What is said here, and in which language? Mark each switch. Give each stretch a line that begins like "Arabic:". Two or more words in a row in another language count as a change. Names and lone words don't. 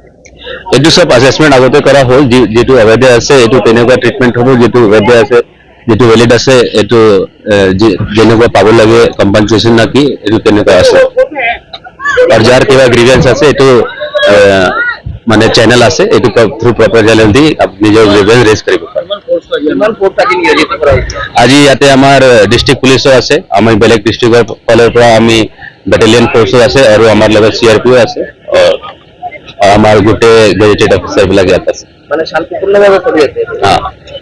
Assamese: এইটো সব অ্যাসেসমেন্ট আগতে করা হল। যেটো অবৈধ আছে এইটো তেনেকুৱা ট্রিটমেন্ট হ'ব, যেটো অবৈধ আছে, যেটো ভ্যালিড আছে এইটো যেনেকুৱা পাব লাগে কম্পেনসেশন নাকি এইটো তেনেকুৱা আছে। আৰু যাৰ কিবা গ্রিভেন্স আছে এইটো মানে চ্যানেল আছে, এইটো
English: through proper channel
Assamese: দি নিজৰ
English: grievance raise
Assamese: কৰিব পাৰে। আজি ইয়াতে আমাৰ
English: district police
Assamese: আছে, আমি বেলেগ ডিস্ট্রিক্টৰ ফালৰ পৰা আমি
English: battalion force
Assamese: আছে আৰু আমাৰ লগত সিআরপিও আছে। আমাৰ গোটেই
English: gazetted officer
Assamese: বিলাক ইয়াত আছে। মানে শান্তিপূর্ণভাবে চলি আছে।